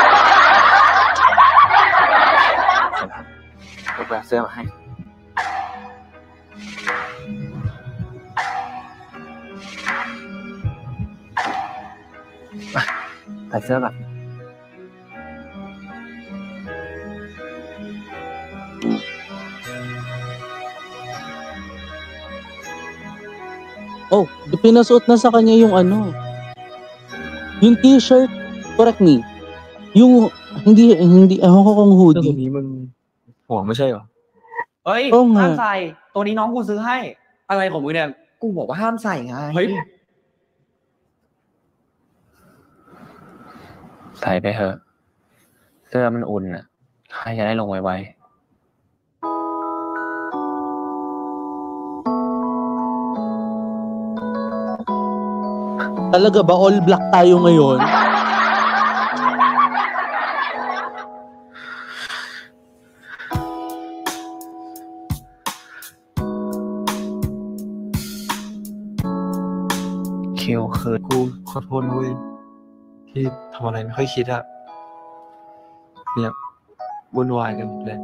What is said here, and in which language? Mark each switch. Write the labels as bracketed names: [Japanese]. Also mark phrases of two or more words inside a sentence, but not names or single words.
[Thai] ผมไปเอาเสื้อมาให้มาใส่เสื้อก่อน [Filipino] Oh, pinasuot na sa kanya yung ano. Yung t-shirt, [English] correct me. [Filipino] Yung hindi ewan ko kung hoodie. [Thai] ตัวนี้มันห่วงไม่ใช่เหรอ เฮ้ย โอ้ไง ห้ามใส่ตัวนี้น้องกูซื้อให้ อะไรของมึงเนี่ย กูบอกว่าห้ามใส่ไง เฮ้ย ใส่ไปเถอะเสื้อมันอุ่นอ่ะใครจะได้ลงไว [Filipino] Talaga ba [English] all black [Filipino] tayo ngayon? ๆคิวคือ [Thai] กูขอโทษนะเว้ยที่ทำอะไรไม่ค่อยคิดอะเนี่ยวุ่นวายกันหมดเลย